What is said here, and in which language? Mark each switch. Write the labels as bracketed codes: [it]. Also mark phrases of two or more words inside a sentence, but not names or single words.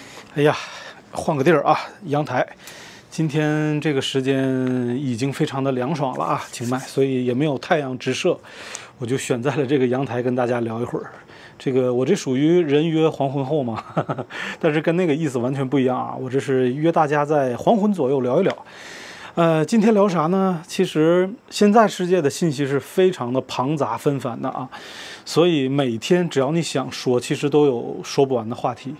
[zh] 哎呀，換個地兒啊，陽台。今天這個時間已經非常的涼爽了啊，清邁，所以也沒有太陽直射，我就選在了這個陽台跟大家聊一會兒。這個我這屬於人約黃昏後嘛，但是跟那個意思完全不一樣啊，我這是約大家在黃昏左右聊一聊。今天聊啥呢？其實現在世界的信息是非常的龐雜紛繁的啊，所以每天只要你想說，其實都有說不完的話題。